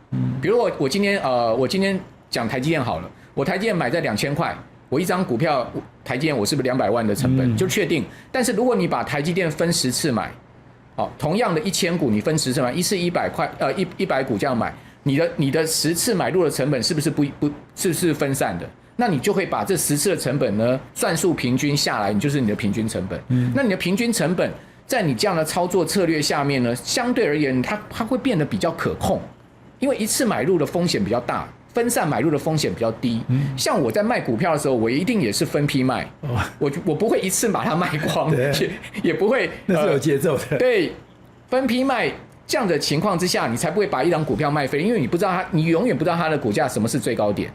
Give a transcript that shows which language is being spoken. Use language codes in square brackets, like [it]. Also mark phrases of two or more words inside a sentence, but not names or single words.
[zh] 比如我今天講台積電好了，我台積電買在2000塊。我一張股票台積電，我是不是200萬的成本就確定？但是如果你把台積電分10次買，好，同樣的1000股你分10次買，一次100塊，100股這樣買，你的10次買入的成本是不是是不是分散的？那你就會把這10次的成本呢算數平均下來，你就是你的平均成本。那你的平均成本在你這樣的操作策略下面呢，相對而言它會變得比較可控，因為一次買入的風險比較大。分散買入的風險比較低，像我在賣股票的時候，我一定也是分批賣，我不會一次把它賣光，也不會，那是有節奏的。對，分批賣這樣的情況之下，你才不會把一張股票賣飛，因為你永遠不知道它的股價什麼是最高點。